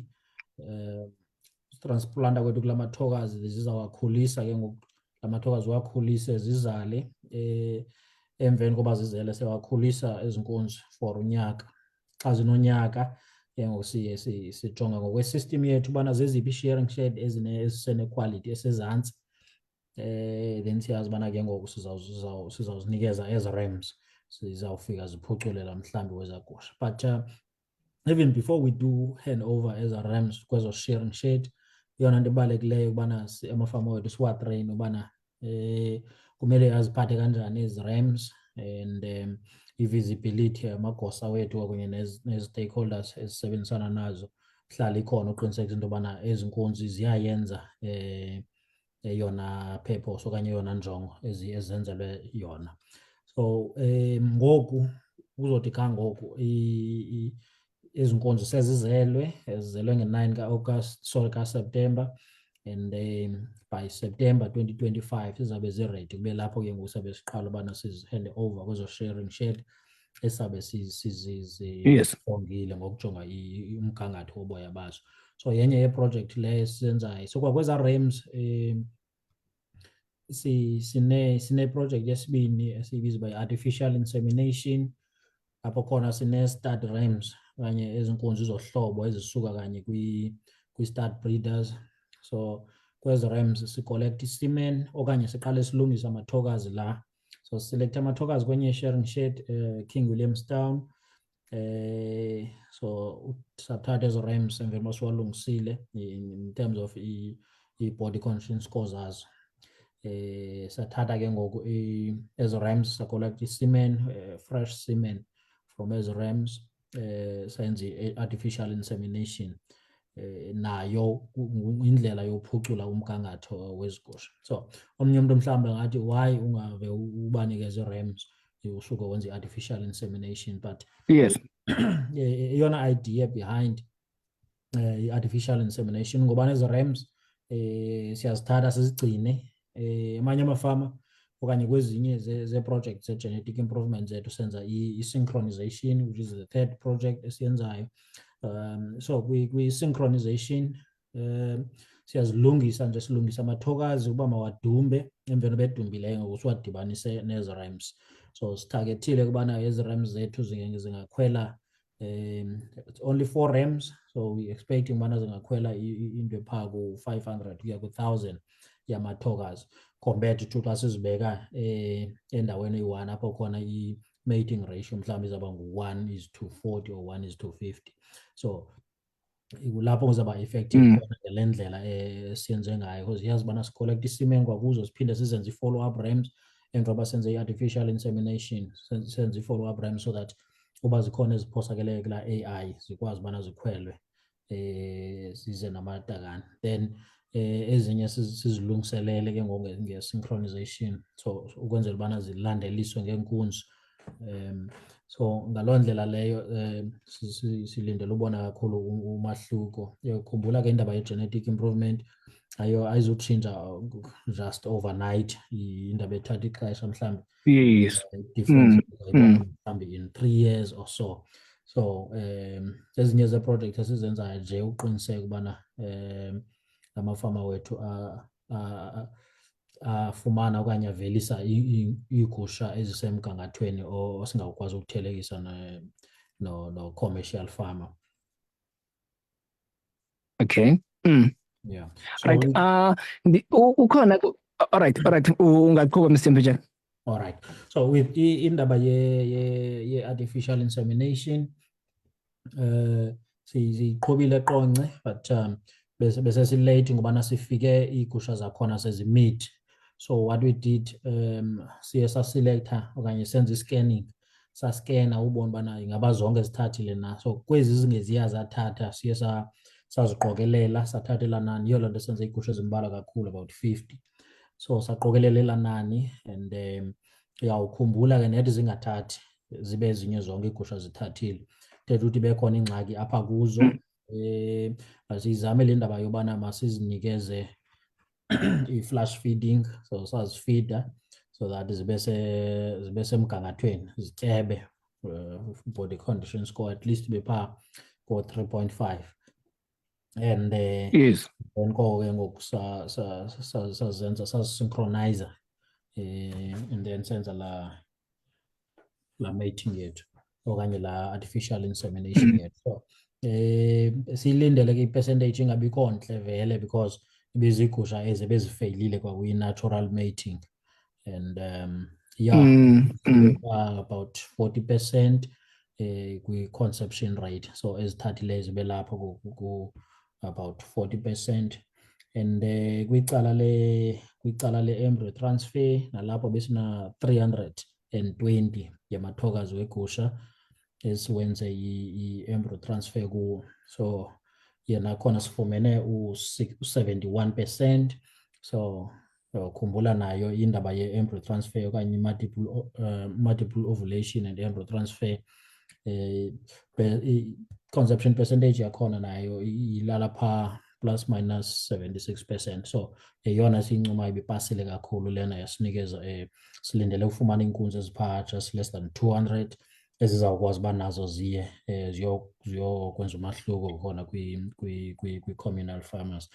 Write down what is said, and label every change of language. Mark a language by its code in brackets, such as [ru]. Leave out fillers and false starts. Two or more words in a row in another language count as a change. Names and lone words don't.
[xh] Sitransplanta kwethu kula mathokazi zizawuwakhulisa ke ngoku la mathokazi wakhulise zizale emveni koba zizele sewakhulisa ezinkunzi for unyaka. Xa zinonyaka ke ngoku siye sijonga ngokwe-system yethu ubana zeziphi i- [en] sharing shed [xh] ezisenequality esezantsi. Then siyazi ubana ke ngoku sizawuzinikeza [en] as rams [xh] zizawufika ziphuculela mhlawumbi wezagusha. [en] But even before we do hand over as a rams kwezo sharing shed, [xh] yona nto ibalulekileyo ubana amafama wethu siwatreyine ubana kumele aziphathe kanjani ezi [en] rams and [xh] i-visibility amagosa wethu kwakunye nezi-stakeholders ezisebenzisana nazo hlala ikhona uqinisekisa into yobana ezi nkunzi ziyayenza yona purpose okanye yona njongo ezenzelwe yona. So ngoku kuzothi kangoku ezi nkunzi sezizelwe nge-9 ka-August ka-September and [en] by September 2025 [xh] sizabe ziredi kube lapho ke ngoku sabe siqala ubana sizihande over kwezo [en] sharing shed [xh] esabe sizifongile ngokujonga umgangatho woboya bazo. So yenye yeproject leyo esiyenzayo. So kwakweza rams sine-project yesibini esiyibiza uba yi-artificial insemination, apho khona sine- [en] stud rams [xh] okanye ezinkunzi zohlobo ezisuka kanye kwi- [en] stud breeders. [xh] So kwezi rams sikolekta i-semen okanye siqale silungisa amathokazi la. So siselekta amathokazi kwenye [en] sharing shed [xh] King Williamstown. So sathatha ezo rams emveni uba siwalungisile [en] in terms of [xh] i- [en] body condition scores [xh] azo. Sathatha ke ngoku ezo rams sacollect i-semen, [en] fresh semen from [xh] ezo rams, senze i- [en] artificial insemination. [xh] Nayo indlela yophucula umgangatho wezigusha. So omnye umuntu mhlawumbe ngathi why ungave ubanikeze rams usuke wenza i- [en] artificial insemination, [xh] but [en] Yes. [xh] iyona [en] idea behind [xh] i- [en] artificial insemination [xh] ngoba nezo rams siyazithatha sizigcine amanye amafama okanye kwezinye ze-project ze- [en] genetic improvement [xh] zethu senza i-synchronization, [en] which is the third project [xh] esiyenzayo. So kwi-synchronization siyazilungisa nje, silungisa amathokazi ukuba mawadumbe, emveni bedumbileyo ngoku siwadibanise nezo rams. So sitargethile ukubana ezi rams zethu zingakhwela [en] only 4 rams, so we expecting [xh] ubana zingakhwela into ephaa ku-500 kuya ku-1000 yamathokazi, compared to xa sizibeka endaweni eyi-1 apho khona i- [en] mating ratio [xh] mhlawumbe izawuba ngu-1:40 or 1:50. So lapho kuzawuba effective khona ngale ndlela siyenze ngayo, because yazi ubana sicollect i-semen kwakuzo siphinde sizenze i- [en] follow-up rams [xh] emva koba senze i-artificial insemination, senze i- [en] follow-up rams so that [xh] uba zikhona eziphosakeleyo kula AI zikwazi ubana zikhwelwe zize namatakane. Then ezinye sizilungiselele ke ngoku nge-synchronization, so ukwenzela ubana zilandeliswe ngeenkunzi. So ngaloo ndlela leyo silindele ubona kakhulu umahluko. Khumbula ke indaba ye- [en] genetic improvement [xh] ayizutshintsha [en] just overnight, [xh] indaba ethatha ixesha mhlawumbe. [en] Yes. Difference mhlawumbe in 3 years or so. [xh] So ezinye ze-project esizenzayo nje uqiniseka ubana amafama wethu afumana okanye avelisa iigusha ezisemgangathweni osingakwazi ukuthelekisa no- [en] commercial farmer. Okay. Yeah. So right. Ukhona. All right. [xh] Ungaqhubeka Mr. Mvijelo. [en] All right. [xh] So with indaba ye-artificial insemination, siyiqhubile qonce, but bese silate ngobana sifike iigusha zakhona sezimid. [en] So what we did, [xh] siye saselecta okanye senze i-scanning, saskena ubona ubana ingaba zonke zithathile na. So kwezi zingeziya zathatha siye saziqokelela, sathatha elaa nani. Yiyo loo nto senze iigusha ezimbalwa kakhulu, about 50. So saqokelela elaa nani, and uyawukhumbula ke nethi zingathathi zibe ezinye zonke iigusha zithathile, thetha ukuthi bekhona ingxaki apha kuzo. Asizame le ndaba yobana masizinikeze i- [en] flash feeding, [xh] so sazifeeda [en] so that [xh] zibe semgangathweni, zityebe, [en] body condition score at least be [xh] phaa ko-3.5. [en] And yes, [xh] then ko ke ngoku sazenza sazisynchronizer, [en] and then [xh] senza la mating yethu okanye la [en] artificial insemination [xh] yethu. So silindele ke i-percentage ingabikho ntle vele, because ibezigusha ezibezifeyilile kwakuyi- [en] natural mating, [xh] and about 40% kwi- [en] conception rate. [xh] So ezithathileyo zibe lapho ku about 40%. And kwicala le- [en] embryo transfer [xh] nalapho besina 320 yamathokazi wegusha esiwenze i- [en] embryo transfer [xh] kuwo. So yena khona sifumene u-71%. So khumbula nayo indaba ye- [en] embryo transfer [xh] okanye [en] multiple ovulation and embryo transfer, conception percentage [xh] yakhona nayo ilala phaa [en] plus minus 76%. [xh] So yeyona siyincumayo ibipasile kakhulu lena yasinikeza. Silindele ufumana iinkunzi eziphaa [en] just less than 200 [xh] ezizawukwazi uba nazo ziye ziyokwenza umahluko khona kwi- [en] communal farmers.